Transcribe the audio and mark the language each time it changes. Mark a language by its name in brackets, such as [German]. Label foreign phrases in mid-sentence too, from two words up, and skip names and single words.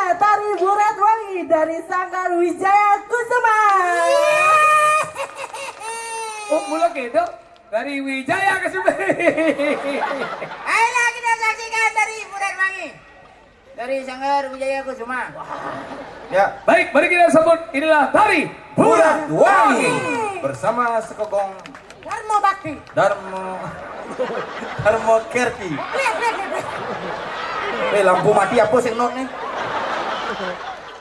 [Indonesian] Tari Burat Wangi dari Sanggar Wijaya Kusuma. Oh, mula gitu. Dari Wijaya ke Sumber. ayolah kita saksikan dari Burat Wangi. Dari Sanggar Wijaya Kusuma. Ya, Baik, mari kita sambut. Inilah tari Burat Wangi bersama sekogong Dharma Bakti. Darmo Kerti. Lihat. Lampu mati apa sih not nih?